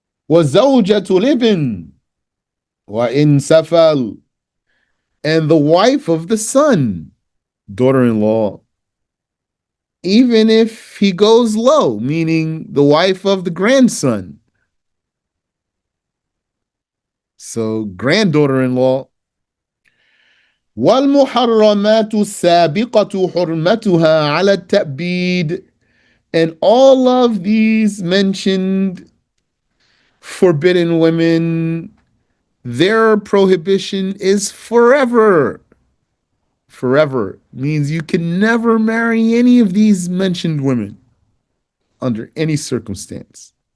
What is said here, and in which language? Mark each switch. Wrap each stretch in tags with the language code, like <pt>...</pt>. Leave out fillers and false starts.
<ar>وَزَوْجَةُ الْإِبْنِ وَإِنْ سَفَلْ,</ar> <en>and the wife of the son, daughter-in-law. even if he goes low, meaning the wife of the grandson. So granddaughter-in-law.</en> <ar>والمحرمات السابقة حرمتها على التأبيد.</ar> <en>And all of these mentioned forbidden women, their prohibition is forever. Forever means you can never marry any of these mentioned women under any circumstance.</en>